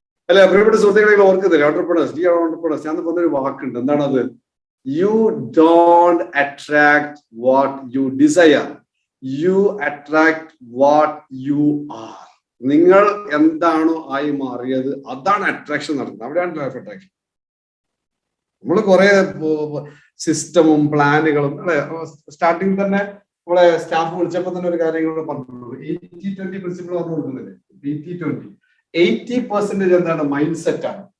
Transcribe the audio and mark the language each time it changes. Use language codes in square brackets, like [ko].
[ml] അല്ല, പ്രിയപ്പെട്ട സുഹൃത്തുക്കളെ, ഓർക്കുന്നില്ല ഓണ്ടർപ്രണേഴ്സ് ഞാൻ പറഞ്ഞൊരു വാക്കുണ്ട്. എന്താണത്? [en] You don't attract what you desire. You attract what you are. [ml] നിങ്ങൾ എന്താണോ ആയി മാറിയത് അതാണ് അട്രാക്ഷൻ നടക്കുന്നത്. അവിടെയാണ് ലൈഫ് അട്രാക്ഷൻ. നമ്മൾ കുറെ സിസ്റ്റമും പ്ലാനുകളും അല്ലെ. സ്റ്റാർട്ടിങ് തന്നെ നമ്മളെ സ്റ്റാഫ് വിളിച്ചപ്പോ തന്നെ ഒരു കാര്യം കൂടെ പറഞ്ഞിട്ടുള്ളൂ. 80-20 പ്രിൻസിപ്പിൾ പറഞ്ഞു കൊടുക്കുന്നില്ലേ? 80-20. 80% എന്താണ്? മൈൻഡ് സെറ്റ് ആണ്.